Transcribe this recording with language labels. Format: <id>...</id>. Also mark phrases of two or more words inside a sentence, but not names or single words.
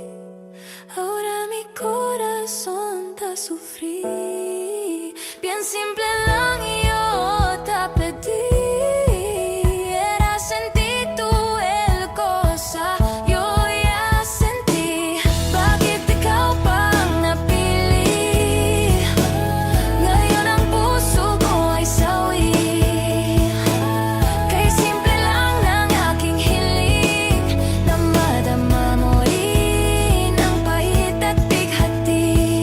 <cbk>Ahora mi corazón te sufrí. Bien simple lang yo te pedí. Era sentir tú el cosa yo ya sentí.</cbk> <tl>Bakit ikaw pang napili? Ngayon ang puso ko ay sawi. Kay simple lang ng aking hiling na madama mo rin ang pait at bighati.</tl>